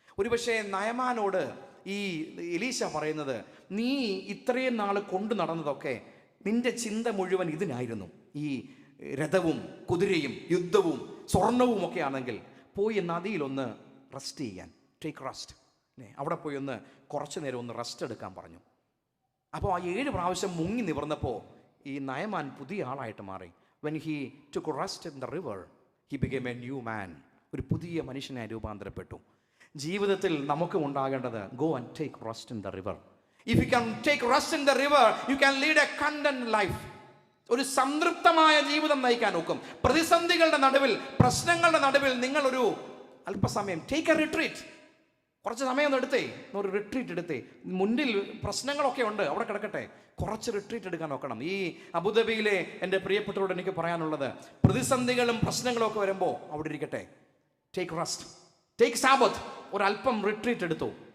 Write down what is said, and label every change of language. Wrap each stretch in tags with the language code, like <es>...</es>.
<ml>ഒരുപക്ഷെ നയമാനോട് ഈ എലീശ പറയുന്നത്, നീ ഇത്രയും നാൾ കൊണ്ടു നടന്നതൊക്കെ നിന്റെ ചിന്ത മുഴുവൻ ഇതിനായിരുന്നു, ഈ രഥവും കുതിരയും യുദ്ധവും സ്വർണവും ഒക്കെ ആണെങ്കിൽ പോയി നദിയിലൊന്ന് റെസ്റ്റ് ചെയ്യാൻ,</ml> <en>take rest</en> <ml>അല്ലേ, അവിടെ പോയി ഒന്ന് കുറച്ച് നേരം ഒന്ന് റെസ്റ്റ് എടുക്കാൻ പറഞ്ഞു. അപ്പോൾ ആ 7 പ്രാവശ്യം മുങ്ങി നിവർന്നപ്പോൾ ഈ നയമാൻ പുതിയ ആളായിട്ട് മാറി.</ml> <en>When he took rest in the river he became a new man.</en> <ml>ഒരു പുതിയ മനുഷ്യനായി രൂപാന്തരപ്പെട്ടു. ജീവിതത്തിൽ നമുക്കും ഉണ്ടാകേണ്ടത്,</ml> <en>Go and take rest in the river. If you can take rest in the river, you can lead a content life.</en> <ml>ഒരു സംതൃപ്തമായ ജീവിതം നയിക്കാൻ ഒക്കും. പ്രതിസന്ധികളുടെ നടുവിൽ, പ്രശ്നങ്ങളുടെ നടുവിൽ നിങ്ങൾ ഒരു അല്പസമയം</ml> <en>take a retreat,</en> <ml>കുറച്ച് സമയം ഒന്ന് എടുത്തേ, ഒരു റിട്രീറ്റ് എടുത്തേ. മുന്നിൽ പ്രശ്നങ്ങളൊക്കെ ഉണ്ട്, അവിടെ കിടക്കട്ടെ, കുറച്ച് റിട്രീറ്റ് എടുക്കാൻ നോക്കണം. ഈ അബുദാബിയിലെ എൻ്റെ പ്രിയപ്പെട്ടവരോട് എനിക്ക് പറയാനുള്ളത്, പ്രതിസന്ധികളും പ്രശ്നങ്ങളും ഒക്കെ വരുമ്പോൾ അവിടെ ഇരിക്കട്ടെ,</ml> <en>take rest, take Sabbath,</en> <ml>ഒരല്പം റിട്രീറ്റ് എടുത്തു.</ml>